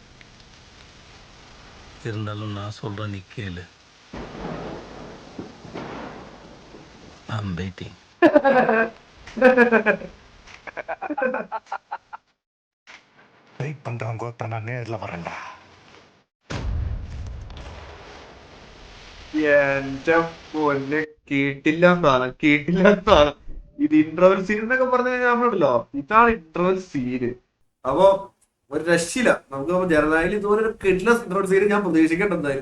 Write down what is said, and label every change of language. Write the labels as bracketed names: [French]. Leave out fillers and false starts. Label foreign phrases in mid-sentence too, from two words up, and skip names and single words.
[Tamil] இருந்தாலும் நான் சொல்கிறேன், நீ கேளு. [English] I'm waiting. [Tamil] வெயிட் பண்ணுறவங்க நான் நேரில் வரேன்டா. [Malayalam] എന്റെ പൊന്നെ കേട്ടില്ല സാധനം, കേട്ടില്ല സാധനം. ഇത് ഇന്റർവൽ സീൻ എന്നൊക്കെ പറഞ്ഞു കഴിഞ്ഞാൽ നമ്മളുണ്ടല്ലോ, ഇതാണ് ഇന്റർവൽ സീന്. അപ്പൊ ഒരു രക്ഷയില്ല. നമുക്ക് ജനനായകൻ ഇതുപോലെ ഒരു കിഡ്ലസ് ഇന്റർവൽ സീൻ ഞാൻ പ്രതീക്ഷിക്കേണ്ടതായിരുന്നു.